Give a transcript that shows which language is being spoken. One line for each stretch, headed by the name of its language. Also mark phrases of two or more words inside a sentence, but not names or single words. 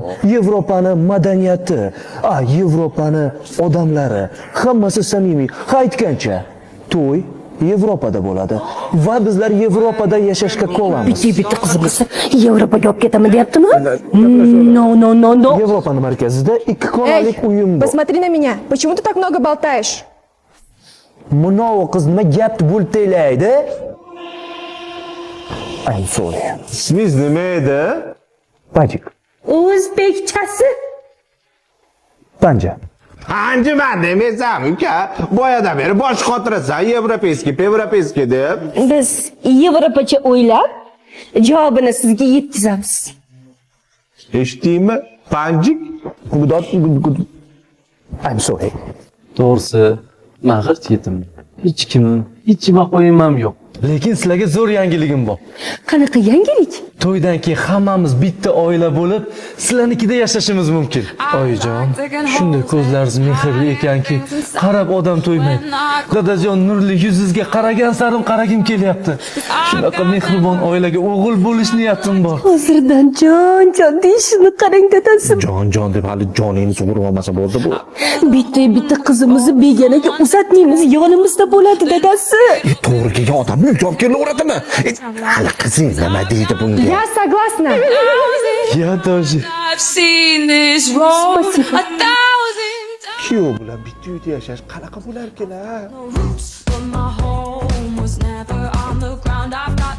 Uzbek: Yevropani madaniyati, Yevropani odamlari, hammasi samimiy. Ha aytgancha, to'y Yevropada bo'ladi va bizlar Yevropada yashashga qolamiz. Bitta qizimiz Yevropaga olib ketaman deyaptimi? No. Yevropaning markazida 2 xonalik uyim bor.
Russian: Посмотри на меня. Почему ты так много болтаешь?
Uzbek: Munovi qiz nima gapni bo'ltaylaydi?
English: I'm sorry.
Uzbek: Ismingiz nima edi? Pajik. O'zbekchasi. Panja. Anjuman demaysan, uka. Boyadan beri bosh qotirasan, европейский deb. Biz Yevropacha o'ylab, javobini sizga yetkazamiz. Eshitdingmi? Panjik?
English: I'm sorry.
Uzbek: To'g'risi, men g'irt yetim. Hech kimim, hech nima qo'yimam yo'q. Lekin sizlarga zo'r yangiligim bor. Qanaqa yangilik? To'ydan keyin hammamiz bitta oila bo'lib, sizlarnikida yashashimiz mumkin. Oyijon, shunday ko'zlaringiz mehrli ekanki, qarab odam to'ymaydi. Dadajon nurli yuzingizga qaragan sarim qaragim kelyapti. Shunaqa mehribon oilaga o'g'il bo'lish niyatim bor. Hozirdan jon deyishini qarang dadasi. Jon deb hali joningni sug'urib olmasa bo'ldi bu. Bitta qizimizni begonaga uzatmaymiz, yonimizda bo'ladi dadasi. To'g'ri kelgan odamni javob kelaveradimi? Hali qizing nima deydi bunga?
Russian: Я согласна. Ya doji.
Uzbek: Kuyov bilan bitta uyda yashash qanaqa bo'lar ekan?
English: But my home was never on the ground. I've